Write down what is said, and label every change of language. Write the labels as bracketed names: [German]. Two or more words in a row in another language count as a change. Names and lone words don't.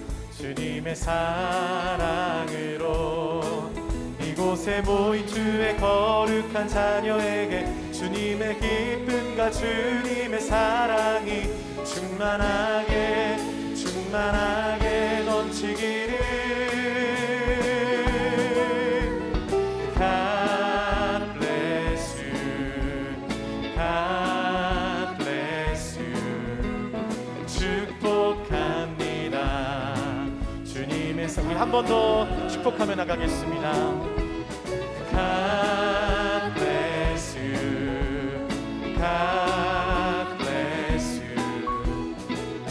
[Korean] 주님의 사랑으로 이곳에 모인 주의 거룩한 자녀에게 주님의 기쁨과 주님의 사랑이 충만하게 넘치기를. [English] God bless you, God bless you. [Korean] 축복합니다. 주님의 사랑. 한 번 더 축복하며 나가겠습니다. [English] God bless you, God bless you.